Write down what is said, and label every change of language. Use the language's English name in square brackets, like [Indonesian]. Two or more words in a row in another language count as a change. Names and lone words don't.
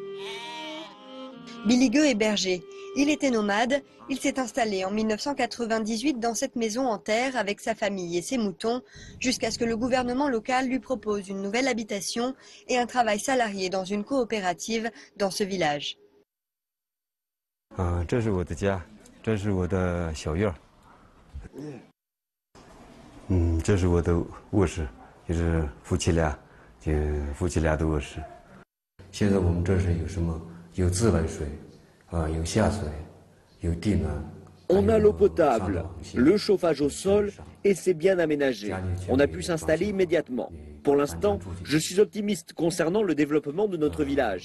[French] Billy Gueux est berger. Il était nomade. Il s'est installé en 1998 dans cette maison en terre avec sa famille et ses moutons, jusqu'à ce que le gouvernement local lui propose une nouvelle habitation et un travail salarié dans une coopérative dans ce village. [Chinese] 这是我的家，这是我的小院。这是我的卧室，就是夫妻俩的卧室。现在我们这是有什么？有自来水，有下水，有地暖。 [French] On a l'eau potable, le chauffage au sol et c'est bien aménagé. On a pu s'installer immédiatement. Pour l'instant, je suis optimiste concernant le développement de notre village.